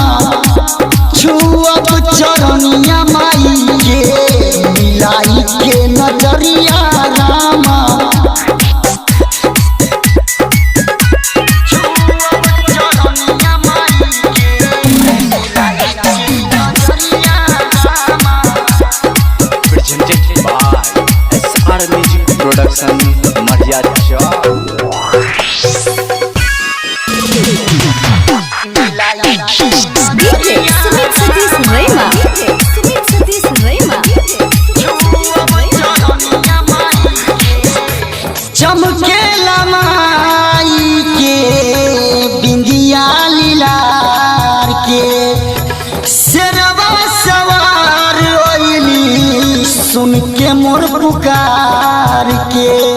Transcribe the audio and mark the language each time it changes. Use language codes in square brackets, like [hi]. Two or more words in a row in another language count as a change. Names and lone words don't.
[bho] छुअब चरनिया माई के मिलाई के नजरिया रामा। [en] presented by SR Music Production Maria DJ Sumit Satish Rema. DJ Sumit Satish Rema. [bho] चमकेला माई के बिंदिया लीलार के शेरवा सवार ओइली सुन के मोर पुकार के।